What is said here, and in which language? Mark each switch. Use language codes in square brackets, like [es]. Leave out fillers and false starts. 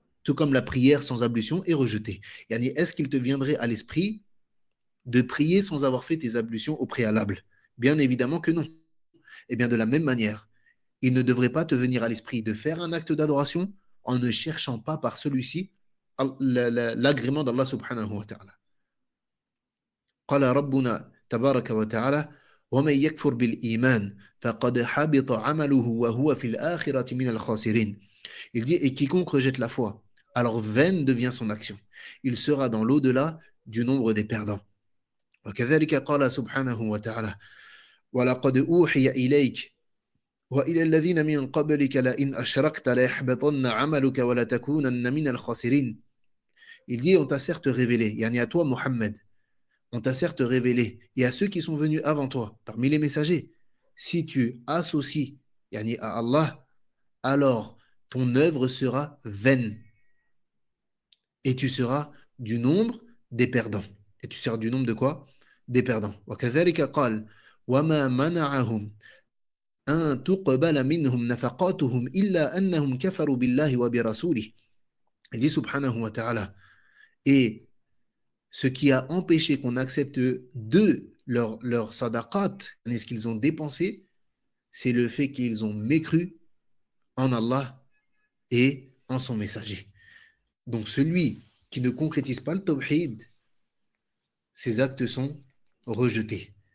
[fr] Tout comme la prière sans ablution est rejetée. Yani, est-ce qu'il te viendrait à l'esprit de prier sans avoir fait tes ablutions au préalable? Bien évidemment que non. Et bien de la même manière, il ne devrait pas te venir à l'esprit de faire un acte d'adoration en ne cherchant pas par celui-ci l'agrément d'Allah subhanahu wa ta'ala. [ar] قال ربنا تبارك وتعالى ومن يكفر بالإيمان فقد حبط عمله وهو في الآخرة من الخاسرين. [fr] Il dit et quiconque rejette la foi, alors vaine devient son action. Il sera dans l'au-delà du nombre des perdants. [ar] وكذلك قال سبحانه وتعالى ولقد أوحي إليك وإلى الذين من قبلك لئن أشركت ليحبطن عملك ولتكونن من الخاسرين. [fr] Il dit on t'a certes révélé, yani à toi Mohammed, on t'a certes révélé, et à ceux qui sont venus avant toi, parmi les messagers, si tu associes yani à Allah, alors ton œuvre sera vaine et tu seras du nombre des perdants. Et tu seras du nombre de quoi? Des perdants. [ar] وكذلك قال وما منعهم أن تقبل منهم نفقاتهم إلا أنهم كفروا بالله وبرسوله. [fr] Il dit subhanahu wa ta'ala. Et ce qui a empêché qu'on accepte de leur sadaqat, ce qu'ils ont dépensé, c'est le fait qu'ils ont mécru en Allah et en son messager. Donc celui qui ne concrétise pas le tawhid, ses actes sont rejetés.